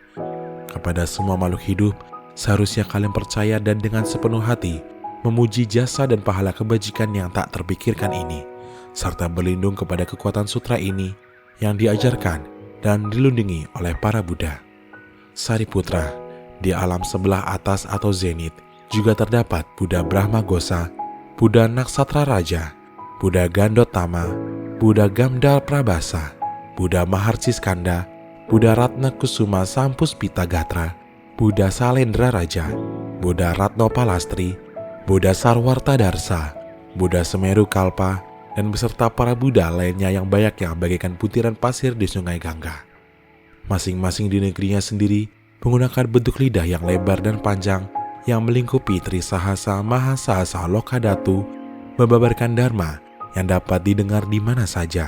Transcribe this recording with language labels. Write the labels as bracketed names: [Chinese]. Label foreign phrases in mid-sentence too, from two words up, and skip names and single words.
[Indonesian] Kepada semua makhluk hidup, seharusnya kalian percaya dan dengan sepenuh hati memuji jasa dan pahala kebajikan yang tak terpikirkan ini, serta berlindung kepada kekuatan sutra ini yang diajarkan dan dilindungi oleh para Buddha. Sariputra, di alam sebelah atas atau zenit juga terdapat Buddha Brahmagosa, Buddha Naksatra Raja, Buddha Gandotama, Buddha Gamdal Prabasa, Buddha Maharciskanda, Buddha Ratna Kusuma Sampuspita Gatra, Buddha Salendra Raja, Buddha Ratno Palastri, Buddha Sarwarta Darsa, Buddha Semeru Kalpa, dan beserta para Buddha lainnya yang banyaknya bagaikan butiran pasir di sungai Gangga. Masing-masing di negerinya sendiri menggunakan bentuk lidah yang lebar dan panjang yang melingkupi Trisahasa Mahasasa Lokadatu, membabarkan dharma yang dapat didengar di mana saja.